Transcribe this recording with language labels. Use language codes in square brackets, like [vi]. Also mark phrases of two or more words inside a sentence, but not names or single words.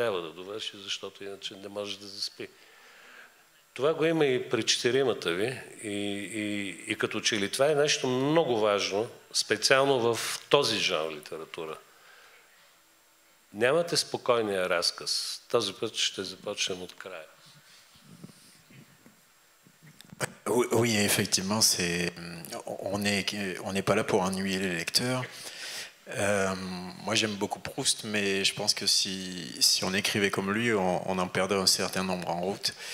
[bg] Трябва да довърши, защото иначе не може да заспи. Това го има и при четиримата ви и като че ли това е нещо много важно, специално в този жанр литература. Нямате спокойния разказ. Този път ще започнем от края. [fr] Oui, effectivement, on n'est pas là pour ennuyer les lecteurs. Moi, j'aime beaucoup Proust, mais je pense que si on écrivait comme lui, on en perdrait un certain nombre en route.